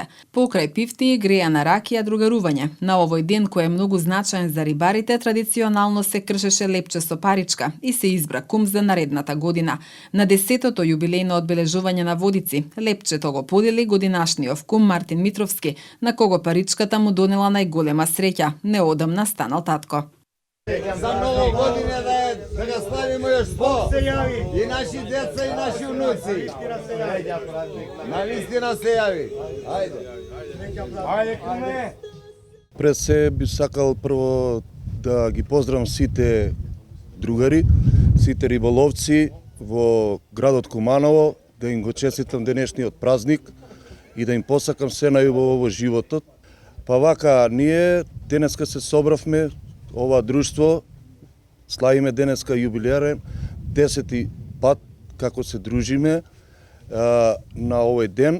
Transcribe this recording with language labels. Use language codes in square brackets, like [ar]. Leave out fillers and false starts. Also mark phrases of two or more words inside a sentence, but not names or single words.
[mk] Покрај пивти и грејана ракија другарување. На овој ден кој е многу значаен за рибарите, традиционално се кршеше лепче со паричка и се избра кум за наредната година. На 10-тото јубилејно одбележување на Водици, лепчето го подели годинашниот кум Мартин Митровски, на кого паричката му донела најголема среќа. Неодамна станал татко. За ново година да [sr] ga slavimo još [mk] 100. I naši deca i naši unuci. Na listina se javi. Ajde. Ajde kume. Пред се би сакал прво да ги поздравам сите другари, сите риболовци во градот Куманово, да им го честитам денешниот празник и да им посакам се најубаво во животот. Па вака, ние денеска се собравме, ова друштво, славиме денеска јубилеарен, 10-ти пат како се дружиме на овој ден.